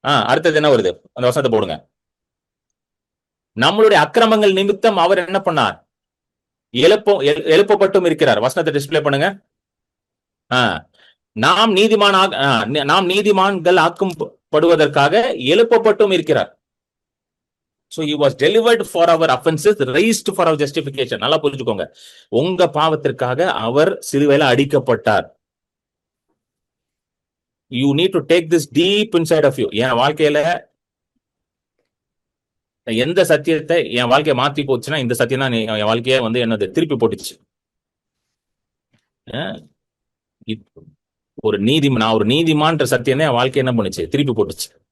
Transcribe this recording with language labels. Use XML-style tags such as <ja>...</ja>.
<ta>அடுத்தது என்ன வருது, அந்த வசனத்தை போடுங்க. நம்மளுடைய அக்கிரமங்கள் நிமித்தம் அவர் என்ன பண்ணார், எழுப்பப்பட்டும் இருக்கிறார். வசனத்தை டிஸ்பிளே பண்ணுங்க. நாம் நீதிமான்கள் ஆக்கப்படுவதற்காக எழுப்பப்பட்டும் இருக்கிறார்.</ta> <en>So he was delivered for our offenses, raised for our justification.</en> <ta>நல்லா புரிஞ்சுக்கோங்க, உங்க பாவத்திற்காக அவர் சிலுவையில அடிக்கப்பட்டார்.</ta> <en>You need to take this deep inside of you.</en> <ta>என் வாழ்க்கையில எந்த சத்தியத்தை என் வாழ்க்கையை மாத்தி போச்சுன்னா இந்த சத்தியம் தான் என் வாழ்க்கைய வந்து என்னது திருப்பி போட்டுச்சு. ஒரு நீதிமான்ற சத்தியம் தான் என் வாழ்க்கை என்ன பண்ணுச்சு, திருப்பி போட்டுச்சு.</ta>